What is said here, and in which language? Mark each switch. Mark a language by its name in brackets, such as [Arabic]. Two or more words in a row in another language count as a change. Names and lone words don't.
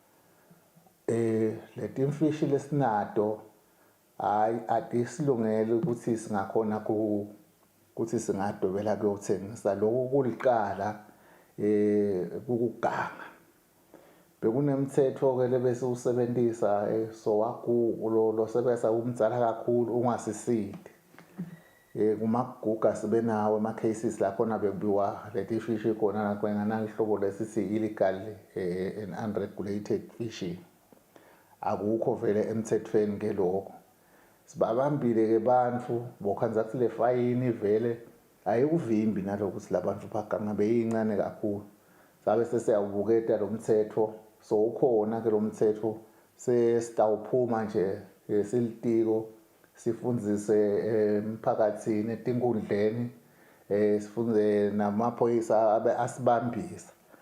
[Swati] Leti mfishi lesinato hayi atisilungele ukuthi singakhona ukuthi singadwebela kuyothengisa lokho kuliqala kukuganga. Bekunemthetho ke lebese usebenzisa lo sebenzisa umdzala kakhulu ungasisindi kumaguga sibe nawo ama cases lapho nabebiwa leti fish khona nakwengana ihlobo lesithi [English] illegal and unregulated fishing [Swati] akukho vele emthethweni ke lokho sibabambile ke bantfu bokhanza kuthi le fine vele ayikuvimbi naloko ukuthi labantu baganga beyincane kakhulu sabe sesiyawubuketa lo mthetho so ukhona ke lo mthetho sesitawuphuma nje silitiko sifundzise emphakathini etinkundleni sifunze namaphoyisa abe asibambisa